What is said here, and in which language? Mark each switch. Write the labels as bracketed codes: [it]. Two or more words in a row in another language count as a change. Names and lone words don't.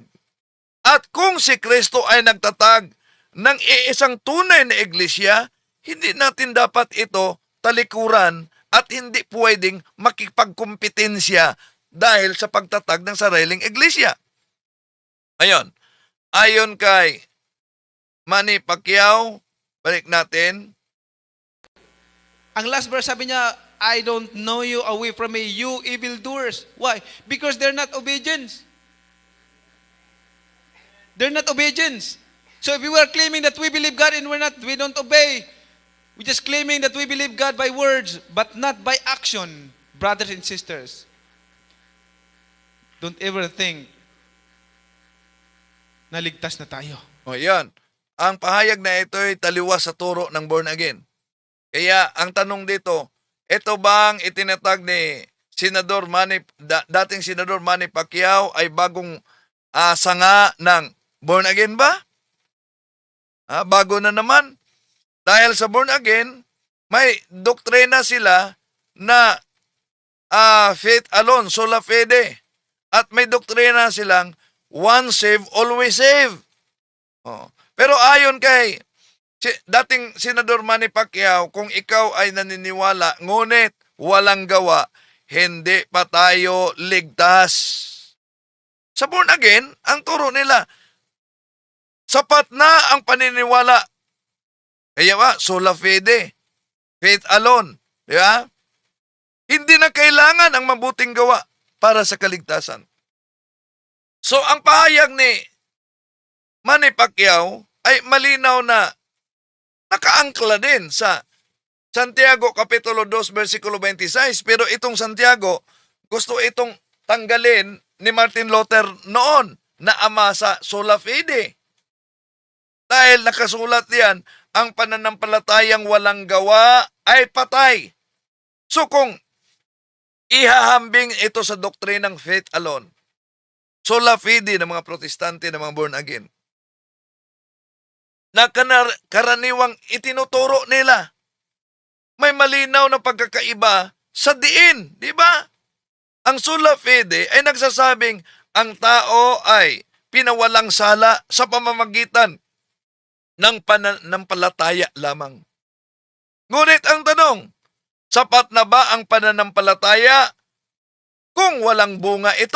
[tl] At kung si Kristo ay nagtatag ng iisang tunay na iglesia, hindi natin dapat ito talikuran at hindi pwedeng makipagkompetensya dahil sa pagtatag ng sariling iglesia. Ayon, ayon kay Manny Pacquiao, balik natin. Ang [en] last verse [tl] sabi niya, [en] I don't know you, away from me, you evildoers. Why? Because they're not obedient. They're not obedient. So if we were claiming that we believe God and we don't obey, we're just claiming that we believe God by words, but not by action, brothers and sisters. Don't ever think [tl] na ligtas na tayo. O yan, ang pahayag na ito ay taliwas sa turo ng [en] born again. [tl] Kaya ang tanong dito, ito bang itinatag ni dating Senador Manny Pacquiao ay bagong sanga ng [en] born again [tl] ba? Bago na naman. Dahil sa [en] born again, [tl] may doktrina sila na [en] faith alone, [la] sola fide. [tl] At may doktrina silang [en] once saved, always saved. [tl] Pero ayon kay dating Senador Manny Pacquiao, kung ikaw ay naniniwala, ngunit walang gawa, hindi pa tayo ligtas. Sa [en] born again, [tl] ang turo nila, sapat na ang paniniwala. Kaya [la] sola fide, [en] faith alone. [tl] Di ba? Hindi na kailangan ang mabuting gawa para sa kaligtasan. So, ang pahayag ni Manny Pacquiao ay malinaw na nakaangkla din sa Santiago Kapitulo 2, versikulo 26. Pero itong Santiago, gusto itong tanggalin ni Martin Luther noon na ama sa [la] sola fide. [tl] Dahil nakasulat diyan, ang pananampalatayang walang gawa ay patay. So kung ihahambing ito sa doktrinang [en] faith alone, [la] sola fide [tl] ng mga protestante ng mga [en] born again, [tl] na karaniwang itinuturo nila, may malinaw na pagkakaiba sa diin, di ba? Ang [la] sola fide [tl] ay nagsasabing ang tao ay pinawalang sala sa pamamagitan ng pananampalataya lamang. Ngunit ang tanong, sapat na ba ang pananampalataya kung walang bunga ito?